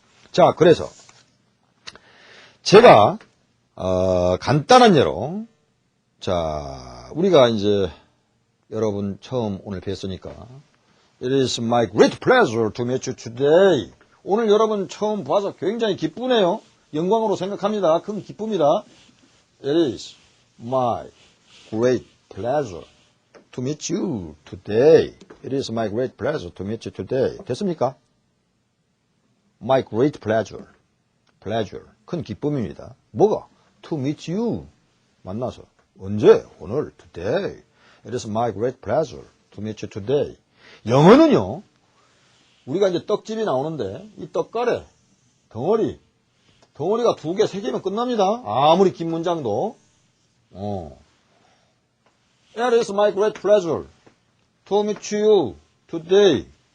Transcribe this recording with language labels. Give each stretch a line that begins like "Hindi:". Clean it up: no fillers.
Korean: 자, 그래서 제가 간단한 예로, 자, 우리가 이제 여러분 처음 오늘 뵀으니까
English: It is my great pleasure to meet you today.
Korean: 오늘 여러분 처음 봐서 굉장히 기쁘네요. 영광으로 생각합니다. 큰 기쁨이다.
English: It is my great pleasure to meet you today. It is my great pleasure to meet you today.
Korean: 됐습니까?
English: My great pleasure. pleasure.
Korean: 큰 기쁨입니다. 뭐가?
English: To meet you.
Korean: 만나서. 언제? 오늘. today.
English: It is my great pleasure to meet you today.
Korean: 영어는요, 우리가 이제 떡집이 나오는데, 이 떡가래, 덩어리가 2개, 3개면 끝납니다. 아무리 긴 문장도.
English: It is my great pleasure to meet you today.